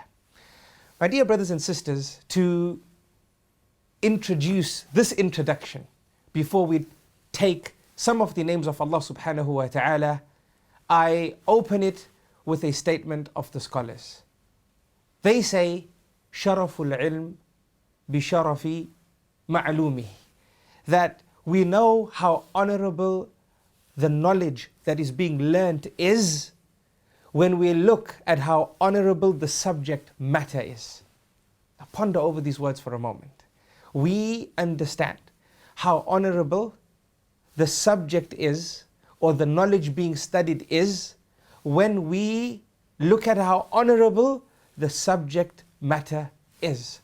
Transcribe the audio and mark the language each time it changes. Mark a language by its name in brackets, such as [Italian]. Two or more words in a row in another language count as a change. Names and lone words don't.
[English] My dear brothers and sisters, to introduce this introduction, before we take some of the names of Allah [Arabic] سبحانه وتعالى, [English] I open it with a statement of the scholars. They say, [Arabic] شرف العلم بشرف المعلوم, [English] that we know how honorable the knowledge that is being learnt is when we look at how honorable the subject matter is. Now ponder over these words for a moment. We understand how honorable the subject is, or the knowledge being studied is, when we look at how honorable the subject matter is.